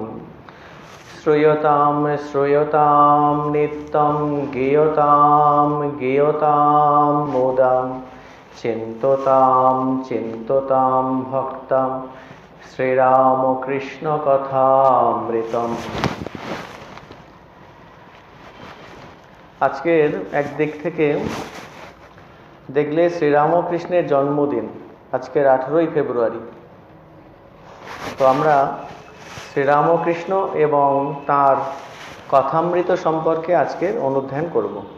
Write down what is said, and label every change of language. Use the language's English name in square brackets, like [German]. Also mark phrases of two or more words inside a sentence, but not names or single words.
[Sanskrit] श्रूयतां श्रूयतां नित्यं गीयतां गीयतां मुदा चिन्ततां चिन्ततां भक्तं श्रीरामकृष्ण कथामृतम्। [Bangla] আজকের একদিক থেকে দেখলে শ্রীরামকৃষ্ণের জন্মদিন আজকের 18ই ফেব্রুয়ারি। তো আমরা শ্রীরামকৃষ্ণ এবং তার কথামৃত সম্পর্কে আজকের অনুধ্যান করব।